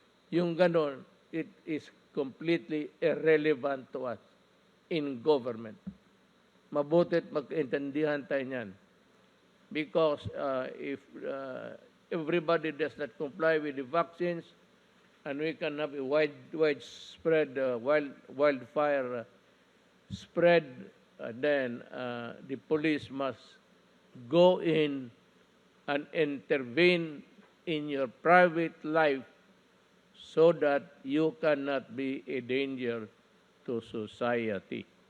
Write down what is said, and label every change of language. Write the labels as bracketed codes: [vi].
[tl] Yung ganon, [en] it is completely irrelevant to us in government. [tl] Mabutit magkaintindihan tayo niyan. [en] Because if everybody does not comply with the vaccines, and we can have a widespread wildfire spread, then the police must go in and intervene in your private life so that you cannot be a danger to society.